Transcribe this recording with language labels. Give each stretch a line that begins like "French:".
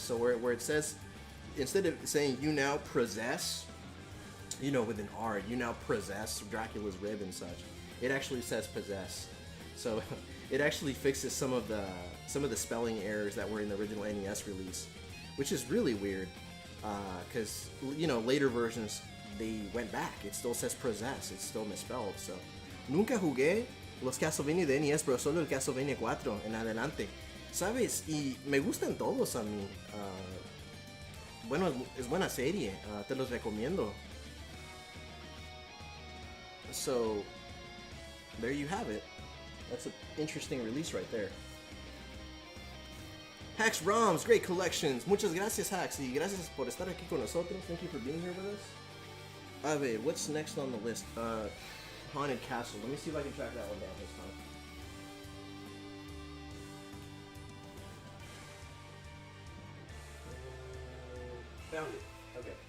English: So where it says, instead of saying you now possess, you know, with an R, you now possess Dracula's rib and such, it actually says possess. So it actually fixes some of the spelling errors that were in the original NES release, which is really weird, because you know, later versions they went back. It still says possess. It's still misspelled.
Spanish: So nunca jugué los Castlevania de NES, pero solo el Castlevania 4 en adelante, sabes, y me gustan todos a mí. Bueno, es buena serie, te los recomiendo.
English: So there you have it. That's an interesting release right there. Hacks ROMs, great collections.
Spanish: Muchas gracias, Hacks, y gracias por estar aquí con nosotros.
English: Thank you for being here with us.
Spanish: A ver,
English: what's next on the list? Haunted Castle. Let me see if I can track that one down this time. Found it. Okay.